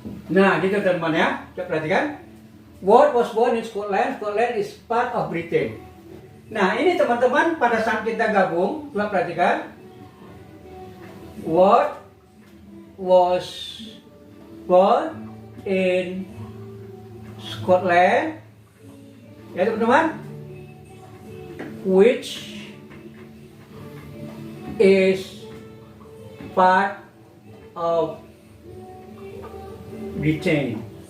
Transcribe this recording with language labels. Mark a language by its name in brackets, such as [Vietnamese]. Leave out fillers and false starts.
[Indonesian] Nah, gitu teman-teman ya. Coba perhatikan. [English] Watt was born in Scotland. Scotland is part of Britain. [Indonesian] Nah, ini teman-teman pada saat kita gabung, coba perhatikan. [English] Watt was born in Scotland. Ya, teman-teman. Which is part of Britain.